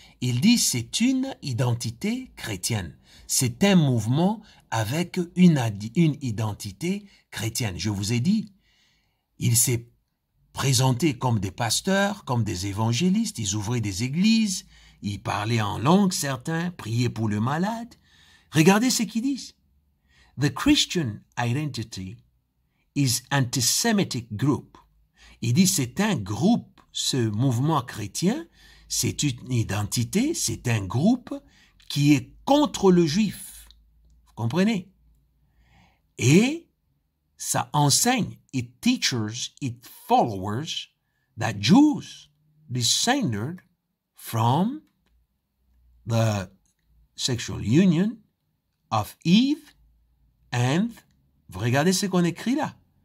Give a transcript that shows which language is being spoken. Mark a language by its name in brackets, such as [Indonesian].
[French] Il dit, c'est une identité chrétienne. C'est un mouvement avec une identité chrétienne. Je vous ai dit, il s'est présenté comme des pasteurs, comme des évangélistes, ils ouvraient des églises, ils parlaient en langue, certains, priaient pour le malade. Regardez ce qu'ils disent. [English] The Christian identity is anti-Semitic group. [French] Il dit c'est un groupe, ce mouvement chrétien, c'est une identité, c'est un groupe qui est contre le juif. Vous comprenez? Et ça enseigne, [English] it teaches its followers that Jews descended from the sexual union of Eve and, [French] vous regardez ce qu'on écrit là.